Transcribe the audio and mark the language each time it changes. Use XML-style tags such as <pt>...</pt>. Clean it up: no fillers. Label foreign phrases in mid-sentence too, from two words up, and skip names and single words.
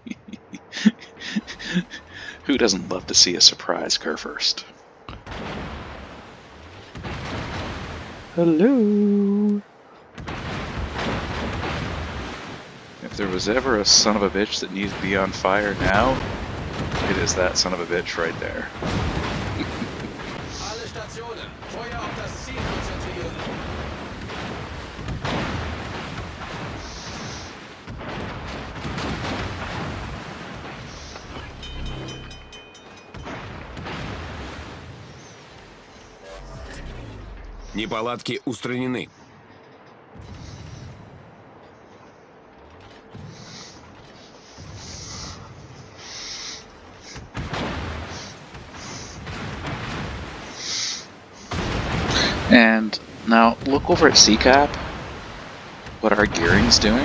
<en>Who doesn't love to see a surprise Kurfürst? Hello. If there was ever a son of a bitch that needs to be on fire now, it is that son of a bitch right there.</en> <de>Alle Stationen, Feuer auf das Ziel konzentrieren.</de> <ru>Неполадки устранены.</ru> <en>And now look over at C-cap, what our gearing's doing.</en>